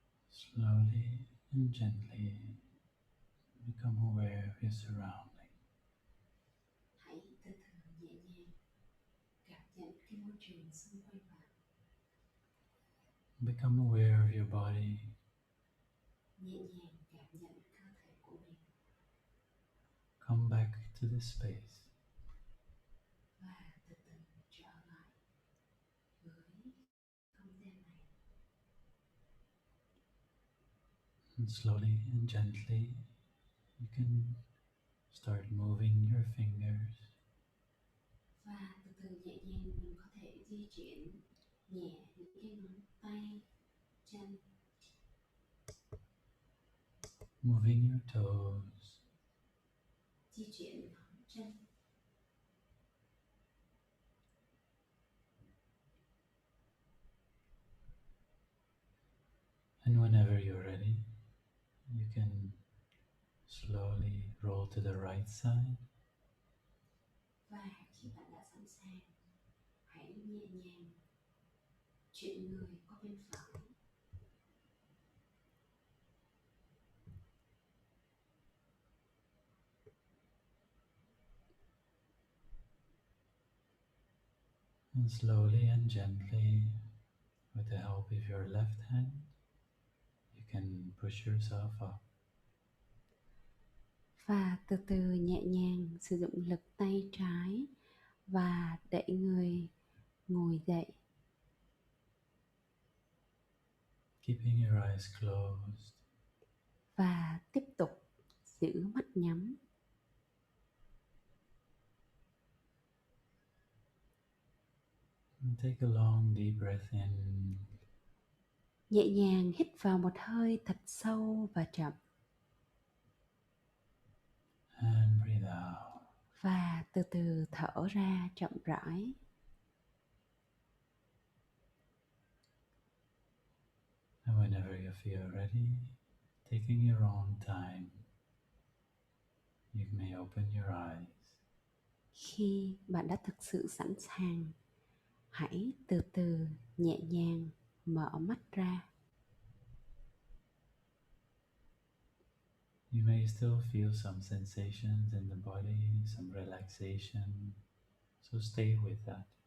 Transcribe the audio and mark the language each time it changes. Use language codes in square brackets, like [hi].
[en] Slowly and gently become aware of your surroundings. [vi] Hãy từ từ nhẹ nhàng cảm nhận cái môi trường xung quanh bạn. [en] Become aware of your body. [vi] Nhẹ nhàng cảm nhận cơ thể của mình. [en] Come back to this space. [vi] Và từ từ trở lại với không gian này. [en] And slowly and gently, you can start moving your fingers. [vi] Và từ từ nhẹ nhàng mình có thể di chuyển nhẹ những cái ngón tay, chân. [en] Moving your toes. [vi] Di chuyển ngón chân. [en] And whenever you're ready, you can slowly roll to the right side. [vi] Và khi bạn đã sẵn sàng, hãy nhẹ nhàng chuyển người qua bên phải. [en] And slowly and gently, with the help of your left hand, you can push yourself up. [vi] Và từ từ nhẹ nhàng sử dụng lực tay trái và đẩy người ngồi dậy. [en] Keeping your eyes closed. [vi] Và tiếp tục giữ mắt nhắm. [en] And take a long deep breath in. [vi] Nhẹ nhàng hít vào một hơi thật sâu và chậm. [en] And breathe out. [vi] Và từ từ thở ra chậm rãi. [en] And whenever you feel ready, taking your own time, you may open your eyes. [vi] Khi bạn đã thực sự sẵn sàng, hãy từ từ nhẹ nhàng mở mắt ra. [en] You may still feel some sensations in the body, some relaxation, so stay with that.